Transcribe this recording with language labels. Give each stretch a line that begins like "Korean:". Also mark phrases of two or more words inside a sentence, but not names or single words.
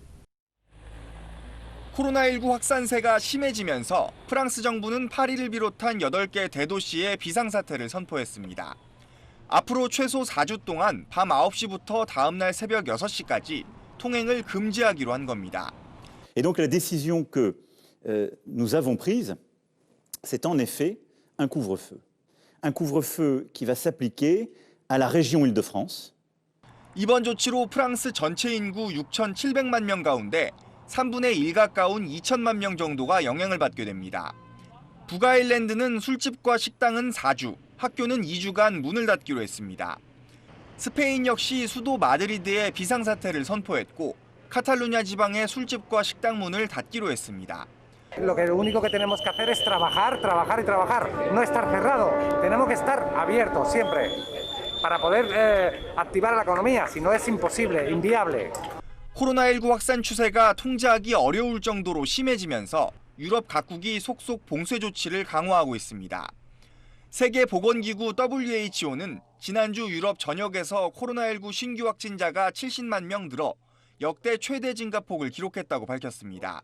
Korean: 코로나19 확산세가 심해지면서 프랑스 정부는 파리를 비롯한 8개 대도시에 비상사태를 선포했습니다. 앞으로 최소 4주 동안 밤 9시부터 다음 날 새벽 6시까지 통행을 금지하기로 한 겁니다.
French: Et donc la décision que nous avons prise, c'est en effet un couvre-feu. Un couvre-feu qui va s'appliquer à la région Île-de-France.
Korean: 이번 조치로 프랑스 전체 인구 6,700만 명 가운데 3분의 1 가까운 2천만 명 정도가 영향을 받게 됩니다. 북아일랜드는 술집과 식당은 4주, 학교는 2주간 문을 닫기로 했습니다. 스페인 역시 수도 마드리드에 비상사태를 선포했고 카탈루냐 지방의 술집과 식당 문을 닫기로 했습니다.
Spanish: Lo único que tenemos que hacer es trabajar, trabajar y trabajar, no estar cerrado. Tenemos que estar abiertos siempre para poder activar la economía, si no es imposible, inviable.
Korean: 코로나19 확산 추세가 통제하기 어려울 정도로 심해지면서 유럽 각국이 속속 봉쇄 조치를 강화하고 있습니다. 세계보건기구 WHO는 지난주 유럽 전역에서 코로나19 신규 확진자가 70만 명 늘어 역대 최대 증가폭을 기록했다고 밝혔습니다.